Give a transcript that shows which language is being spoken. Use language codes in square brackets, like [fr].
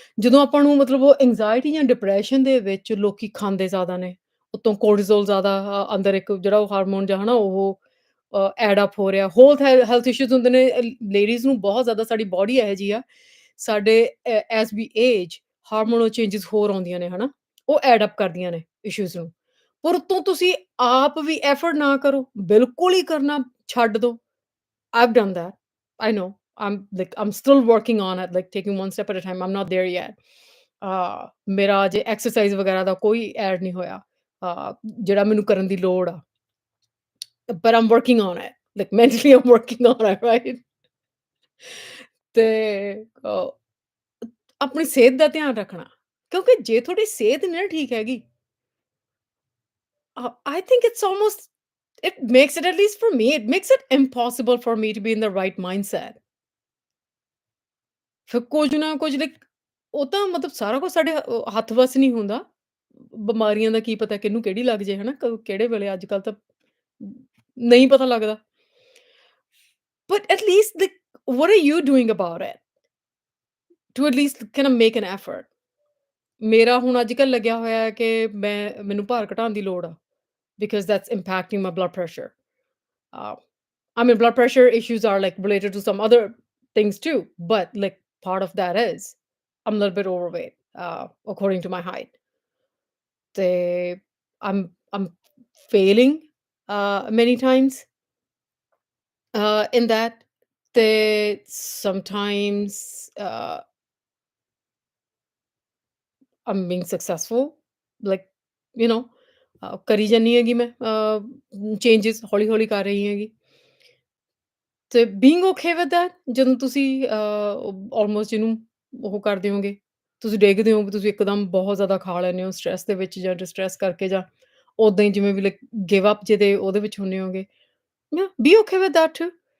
[pa] ਜਦੋਂ ਆਪਾਂ ਨੂੰ ਮਤਲਬ ਉਹ ਐਂਗਜ਼ਾਇਟੀ ਜਾਂ ਡਿਪਰੈਸ਼ਨ ਦੇ ਵਿੱਚ ਲੋਕੀ ਖਾਂਦੇ ਜ਼ਿਆਦਾ ਨੇ, ਉੱਤੋਂ ਕੋਰਟੀਜ਼ੋਲ ਜ਼ਿਆਦਾ ਅੰਦਰ ਇੱਕ ਜਿਹੜਾ ਉਹ ਹਾਰਮੋਨ ਜਿਹਾ ਹਨਾ ਉਹ ਐਡ ਅਪ ਹੋ ਰਿਹਾ, ਹੋਰ ਹੈਲਥ ਇਸ਼ੂਜ਼ ਹੁੰਦੇ ਨੇ। ਲੇਡੀਜ਼ ਨੂੰ ਬਹੁਤ ਜ਼ਿਆਦਾ ਸਾਡੀ ਬੋਡੀ ਇਹੋ ਜਿਹੀ ਆ, ਸਾਡੇ ਐਜ਼ ਵੀ ਏਜ ਹਾਰਮੋਨਲ ਚੇਂਜਸ ਹੋਰ ਆਉਂਦੀਆਂ ਨੇ ਹਨਾ, ਉਹ ਐਡ ਅਪ ਕਰਦੀਆਂ ਨੇ ਇਸ਼ੂਜ਼ ਨੂੰ। ਪਰ ਉੱਤੋਂ ਤੁਸੀਂ ਆਪ ਵੀ ਐਫਰਟ ਨਾ ਕਰੋ, ਬਿਲਕੁਲ ਹੀ ਕਰਨਾ ਛੱਡ ਦੋ। [en] I've done that. I know. I'm still working on it, like taking one step at a time. I'm not there yet. [pa] ਮੇਰਾ ਅਜੇ ਐਕਸਰਸਾਈਜ਼ ਵਗੈਰਾ ਦਾ ਕੋਈ ਐਡ ਨਹੀਂ ਹੋਇਆ, ਜਿਹੜਾ ਮੈਨੂੰ ਕਰਨ ਦੀ ਲੋੜ ਆ। [en] But I'm working on it. Like mentally I'm working on it, right? [pa] ਤੇ ਅ, ਆਪਣੀ ਸਿਹਤ ਦਾ ਧਿਆਨ ਰੱਖਣਾ, ਕਿਉਂਕਿ ਜੇ ਤੁਹਾਡੀ ਸਿਹਤ ਨਹੀਂ ਨਾ ਠੀਕ ਹੈਗੀ, [en] I think it's almost it makes it, at least for me, it makes it impossible for me to be in the right mindset. [pa] ਫਿਰ ਕੁਝ ਨਾ ਕੁਝ ਲਾਈਕ ਉਹ ਤਾਂ ਮਤਲਬ ਸਾਰਾ ਕੁਛ ਸਾਡੇ ਹੱਥ ਵੱਸ ਨਹੀਂ ਹੁੰਦਾ। ਬਿਮਾਰੀਆਂ ਦਾ ਕੀ ਪਤਾ ਕਿਹਨੂੰ ਕਿਹੜੀ ਲੱਗ ਜੇ ਹਨਾ, ਕਿਹੜੇ ਵੇਲੇ ਅੱਜ-ਕੱਲ੍ਹ ਤਾਂ ਨਹੀਂ ਪਤਾ ਲੱਗਦਾ। [en] But at least like what are you doing about it? To at least kind of make an effort. [pa] ਮੇਰਾ ਹੁਣ ਅੱਜ-ਕੱਲ੍ਹ ਲੱਗਿਆ ਹੋਇਆ ਹੈ ਕਿ ਮੈਨੂੰ ਭਾਰ ਘਟਾਉਣ ਦੀ ਲੋੜ ਆ, [en] because that's impacting my blood pressure. Uh, I mean, blood pressure issues are like related to some other things too, but like part of that is I'm a little bit overweight, according to my height. They, I'm failing many times in that. They sometimes I'm being successful, like you know, [pa] ਕਰੀ ਜਾਨੀ ਹੈਗੀ ਮੈਂ changes ਹੌਲੀ-ਹੌਲੀ ਕਰ ਰਹੀ ਹੈਗੀ। ਤੇ [en] being okay with that, [pa] ਜਦੋਂ ਤੁਸੀਂ ਆਲਮੋਸਟ ਇਹਨੂੰ ਉਹ ਕਰਦੇ ਹੋਗੇ, ਤੁਸੀਂ ਡਿੱਗਦੇ ਹੋ, ਤੁਸੀਂ ਇੱਕਦਮ ਬਹੁਤ ਜ਼ਿਆਦਾ ਖਾ ਲੈਂਦੇ ਹੋ ਸਟ੍ਰੈਸ ਦੇ ਵਿੱਚ ਜਾਂ ਡਿਸਟ੍ਰੈਸ ਕਰਕੇ ਜਾਂ ਉਦਾਂ ਹੀ ਜਿਵੇਂ ਵੀ [en] like give up [pa] ਜਿਹਦੇ ਉਹਦੇ ਵਿੱਚ ਹੁੰਦੇ ਹੋਗੇ, [en] Be okay with that too.